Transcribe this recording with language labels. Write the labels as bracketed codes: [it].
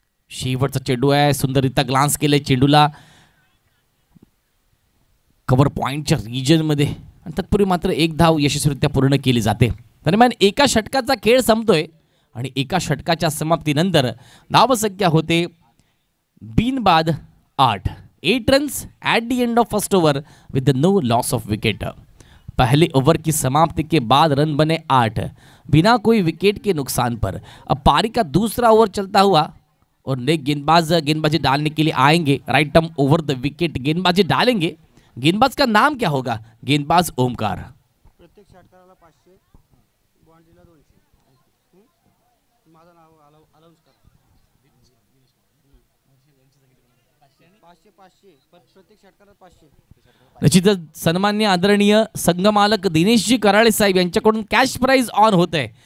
[mr] शेवटचा चेंडू आहे, सुंदररित्या ग्लान्स केले चेंडूला कव्हर पॉइंटच्या रिजनमध्ये आणि तत्पूर्वी मात्र 1 धाव यशस्वीरित्या पूर्ण केली जाते. दरम्यान एका षटकाचा खेळ संपतोय आणि एका षटकाच्या समाप्तीनंतर धावसंख्या होते बिनबाद 8. [en] 8 runs at the end of first over with no loss of wicket. [hi] पहले ओवर की समाप्ति के बाद रन बने 8 बिना कोई विकेट के नुकसान पर. अब पारी का दूसरा ओवर चलता हुआ और नए गेंदबाज गेंदबाजी डालने के लिए आएंगे. Right term over the wicket गेंदबाजी डालेंगे. गेंदबाज का नाम क्या होगा? गेंदबाज ओमकार. [mr] प्रत्येक षटकाराला 500, बॉन्डीला 200. माझं नाव अलाउन्स कर. 500 प्रत्येक षटकाराला 500. निश्चितच सन्मान्य आदरणीय संघमालक दिनेशजी कराळे साहेब यांच्याकडून कॅश प्राइज ऑन होत आहे.